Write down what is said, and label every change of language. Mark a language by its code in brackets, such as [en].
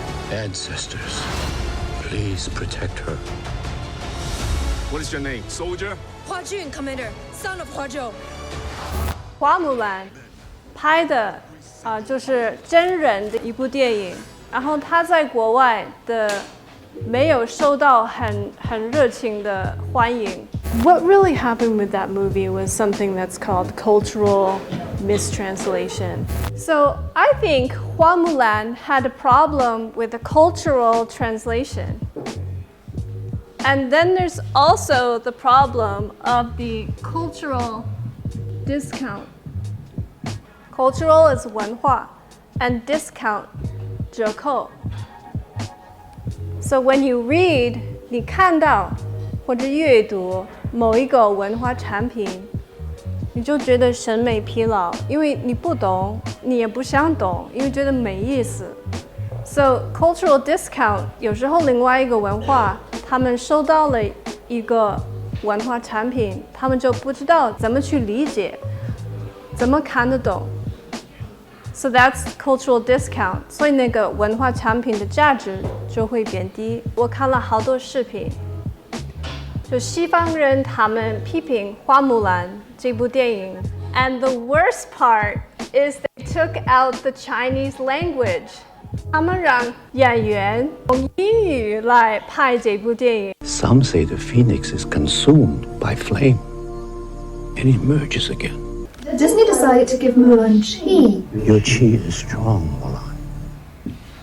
[en] Ancestors, please protect her. What is your name, soldier? Hua Jun, Commander, son of Hua Zhou. [zh] 花木兰拍的就是真人的一部电影，然后他在国外的没有受到很热情的欢迎。 [en] What really happened with that movie was something that's called cultural mistranslation. So I think Hua Mulan had a problem with the cultural translation. And then there's also the problem of the cultural discount. Cultural is 文化 and discount 折扣. So when you read, [zh] 你看到或者阅读某一个文化产品，你就觉得审美疲劳，因为你不懂，你也不想懂，因为觉得没意思。 [en] So cultural discount [zh] 有时候另外一个文化，他们收到了一个文化产品，他们就不知道怎么去理解，怎么看得懂。 [en] So that's cultural discount. [zh] 所以那个文化产品的价值就会变低。我看了好多视频，就西方人他们批评《花木兰》这部电影 ， [en] and the worst part is they took out the Chinese language. [zh] 他们让演员用英语来拍这部电影。 [en] Some say the phoenix is consumed by flame and emerges again. Disney decided to give Mulan chi. Your chi is strong, Mulan.